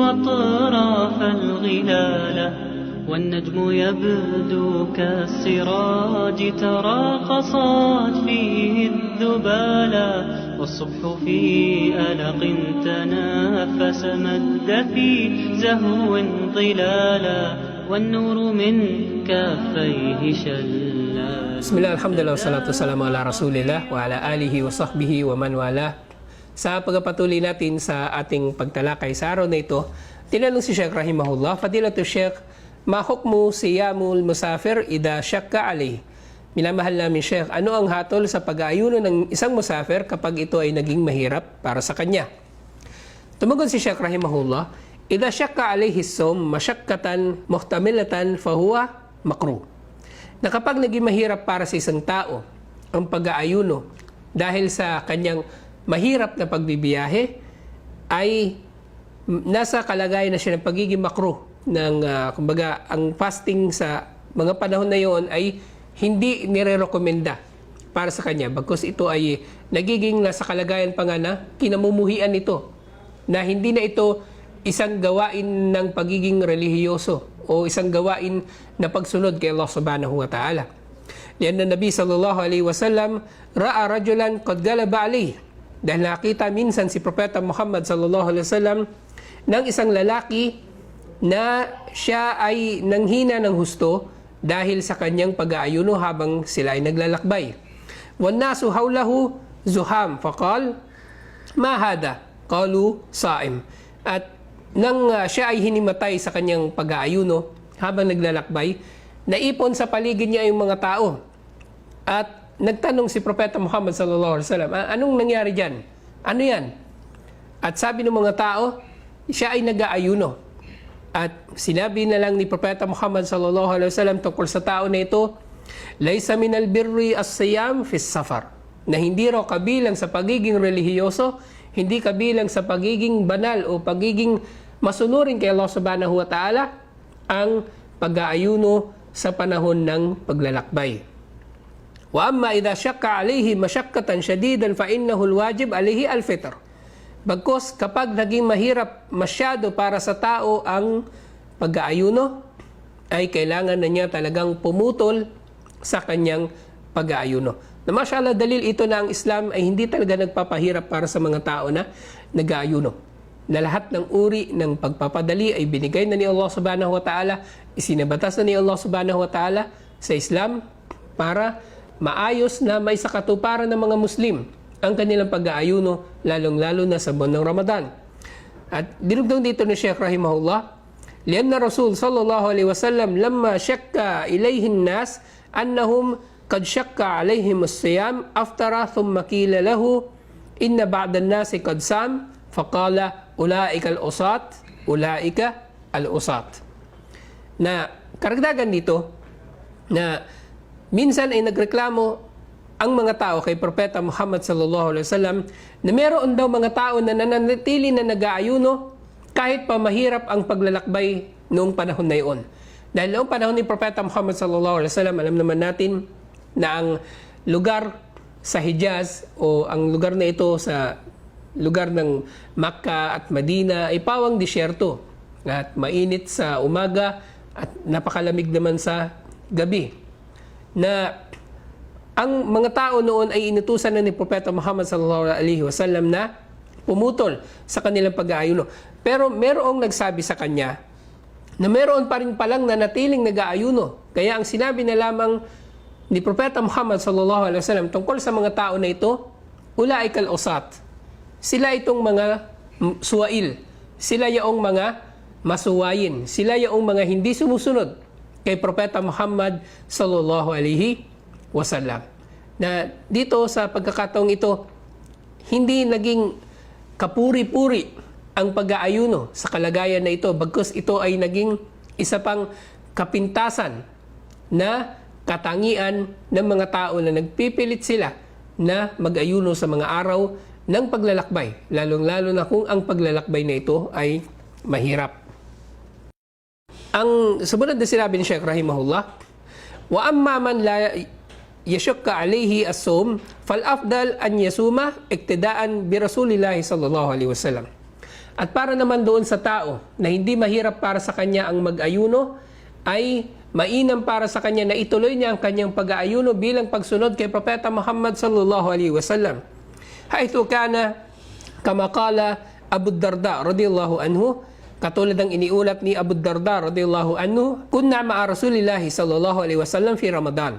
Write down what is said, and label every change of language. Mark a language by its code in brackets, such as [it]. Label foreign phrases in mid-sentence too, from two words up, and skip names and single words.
[ar] أطراف الغلال والنجم يبدو كالسراج تراقصت فيه الذبالا والصبح في ألق تنافس مد في زهو ظلالا والنور من كافيه شلا. بسم الله، الحمد لله، والصلاة والسلام على رسول الله وعلى آله وصحبه ومن والاه. [tl] Sa pagpapatuloy natin sa ating pagtalakay sa araw na ito, tinanong si Sheikh rahimahullah, [ar] فضيلة الشيخ، ما حكم صيام المسافر إذا شق عليه? [tl] Minamahal namin Sheikh, ano ang hatol sa pag-aayuno ng isang musafir kapag ito ay naging mahirap para sa kanya? Tumugon si Sheikh [ar] رحمه الله، إذا شق عليه الصوم مشقة محتملة فهو مكروه. [tl] Na kapag naging mahirap para sa isang tao ang pag-aayuno dahil sa kanyang mahirap na pagbibiyahe, ay nasa kalagayan na siya ng pagiging makruh ng kumbaga ang fasting sa mga panahon na yon ay hindi nire-rekomenda para sa kanya, bagkus ito ay nagiging nasa kalagayan pa nga na kinamumuhian ito, na hindi na ito isang gawain ng pagiging relihiyoso o isang gawain na pagsunod kay Allah [ar] سبحانه وتعالى. لأن النبي صلى الله عليه وسلم رأى رجلا قد غلب عليه, [tl] dahil nakita minsan si Propeta Muhammad [ar] صلى الله عليه وسلم [tl] ng isang lalaki na siya ay nanghina ng husto dahil sa kanyang pag-aayuno habang sila ay naglalakbay. [ar] والناس حوله زحام فقال ما هذا، قالوا صائم. [tl] At nang siya ay hinimatay sa kanyang pag-aayuno habang naglalakbay, naipon sa paligid niya yung mga tao. At nagtanong si Propeta Muhammad [ar] صلى الله عليه وسلم, [tl] anong nangyari diyan? Ano yan? At sabi ng mga tao, siya ay nag-aayuno. At sinabi na lang ni Propeta Muhammad [ar] صلى الله عليه وسلم [tl] tungkol sa tao na ito, [ar] ليس من البر الصيام في السفر, [tl] na hindi raw kabilang sa pagiging relihiyoso, hindi kabilang sa pagiging banal o pagiging masunurin kay Allah [ar] سبحانه وتعالى [tl] ang pag-aayuno sa panahon ng paglalakbay. [ar] وأما إذا شق عليه مشقة شديدة فإنه الواجب عليه الفطر. [tl] Bagkus kapag naging mahirap masyado para sa tao ang pag-aayuno, ay kailangan na niya talagang pumutol sa kanyang pag-aayuno. Na mashallah, dalil ito na ang Islam ay hindi talaga nagpapahirap para sa mga tao na nag-aayuno. Na lahat ng uri ng pagpapadali ay binigay na ni Allah [ar] سبحانه وتعالى, [tl] isinabatas na ni Allah [ar] سبحانه وتعالى [tl] sa Islam para maayos na may sakatuparan ng mga Muslim ang kanilang pag-aayuno, lalong-lalo na sa buwan ng Ramadan. At dinugtong dito ni Sheikh [ar] رحمه الله، لأن الرسول صلى الله عليه وسلم لما شكا إليه الناس أنهم قد شق عليهم الصيام أفطر ثم قيل له إن بعض الناس قد صام فقال أولئك العصاة، أولئك العصاة. [tl] Na karagdagan dito na minsan ay nagreklamo ang mga tao kay Propeta Muhammad [ar] صلى الله عليه وسلم [tl] na meron daw mga tao na nananatili na nag-aayuno kahit pa mahirap ang paglalakbay noong panahon na iyon. Dahil noong panahon ni Propeta Muhammad [ar] صلى الله عليه وسلم, [tl] alam naman natin na ang lugar sa Hijaz o ang lugar na ito sa lugar ng Makkah at Madina ay pawang disyerto at mainit sa umaga at napakalamig naman sa gabi. Na ang mga tao noon ay inutusan na ni Propeta Muhammad [ar] صلى الله عليه وسلم [tl] na pumutol sa kanilang pag-aayuno. Pero merong nagsabi sa kanya na meron pa rin palang nanatiling nag-aayuno. Kaya ang sinabi na lamang ni Propeta Muhammad [ar] صلى الله عليه وسلم [tl] tungkol sa mga tao na ito, [ar] أولئك العصاة. [tl] Sila itong mga suwail. Sila yaong mga masuwayin. Sila yaong mga hindi sumusunod kay Propeta Muhammad [ar] صلى الله عليه وسلم. [tl] Na dito sa pagkakataong ito, hindi naging kapuri-puri ang pag-aayuno sa kalagayan na ito, bagkus ito ay naging isa pang kapintasan na katangian ng mga tao na nagpipilit sila na mag-ayuno sa mga araw ng paglalakbay, lalong-lalo na kung ang paglalakbay na ito ay mahirap. Ang sumunod na sinabi ni Shaykh [ar] رحمه الله، وأما من لا يشق عليه الصوم فالأفضل أن يصوم اقتداء برسول الله صلى الله عليه وسلم. [tl] At para naman doon sa tao na hindi mahirap para sa kanya ang mag-ayuno, ay mainam para sa kanya na ituloy niya ang kanyang pag-aayuno bilang pagsunod kay Propeta Muhammad [ar] صلى الله عليه وسلم. حيث كان كما قال أبو الدرداء رضي الله عنه, [tl] katulad ng iniulat ni Abu Darda [ar] رضي الله عنه، كنا مع رسول الله صلى الله عليه وسلم في رمضان.